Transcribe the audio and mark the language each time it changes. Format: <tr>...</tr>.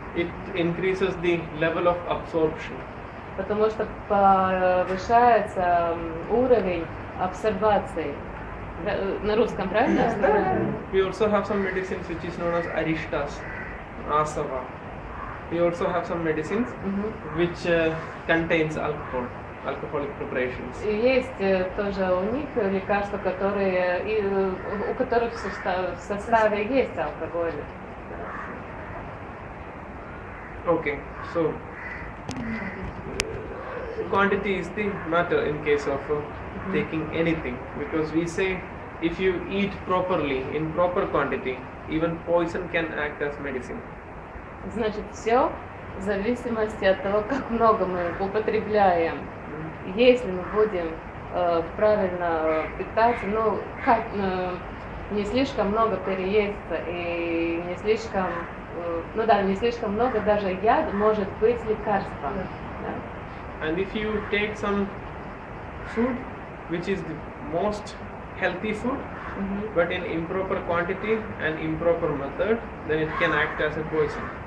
<en>It increases the level of absorption.</en> <ru>Потому что повышается уровень абсорбации. На русском, правильно?</ru> <en>We also have some medicines which is known as arishtas, asava. We also have some medicines which contains alcohol, alcoholic preparations.</en> <ru>И есть тоже у них лекарства, которые, у которых в составе есть алкоголь.</ru> <en>Okay, so quantity is the matter in case of taking anything, because we say if you eat properly, in proper quantity, even poison can act as medicine.</en> <ru>Значит, все в зависимости от того, как много мы употребляем. Если мы будем правильно питаться, ну, как, не слишком много переесться и не слишком, ну да, не слишком много, даже яд может быть лекарством. Да.</ru> <en>And if you take some food, which is the most healthy food, but in improper quantity and improper method, then it can act as a poison.</en>